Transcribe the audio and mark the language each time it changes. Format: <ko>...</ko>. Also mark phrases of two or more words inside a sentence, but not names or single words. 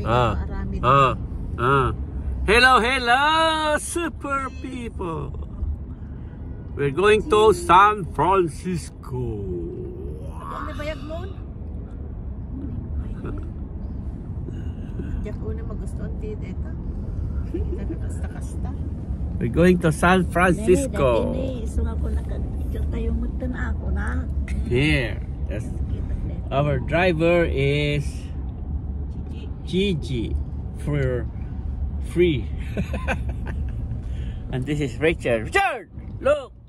<tl>marami</tl> <en>Hello, hello, super people. We're going to San Francisco.</en> <ilo>Ano bayag mo? Diyak una magustuhan din ito. Kasta-kasta.</ilo> <en>We're going to San Francisco. Here. That's our driver is Gigi for free. And this is Richard. Richard, look.</en>